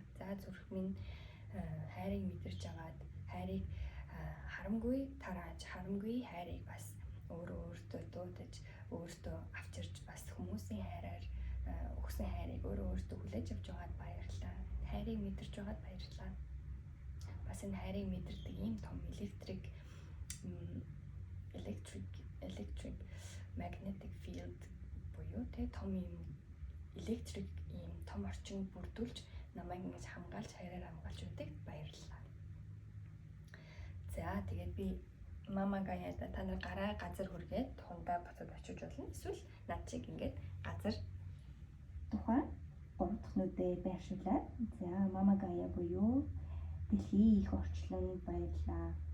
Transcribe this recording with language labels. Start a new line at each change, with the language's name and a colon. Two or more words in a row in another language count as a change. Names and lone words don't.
Mongolian: За зүрх минь хайрыг мэдэрч агаад хайрыг харамгүй тарааж, харамгүй хайрыг бас өөртөө дуудаж, өөртөө авчирч бас хүмүүсийн хайраар өгсөн хайрыг өөртөө хүлээж авч байгаад баярлалаа. Хайрыг мэдэрч байгаад баярлалаа. бас энэ хайрыг мэдэрдэг ийм том
English: electric magnetic field
Mongolian: буюу тэ том ийм электрик ийм том орчинд бүрдүүлж намайг ингэж хамгаалж хайраар хамгаалж өгдөг. Баярлалаа. За тэгээд би Мама Гаяда та нар гараа газар хүргээд тундаа буцаад очиж болно. Эсвэл над чиг ингээд газар тухайн 3 дахь нүдээ байршуулаад за Мама Гая буюу дэлхийн их орчлонд баярлалаа.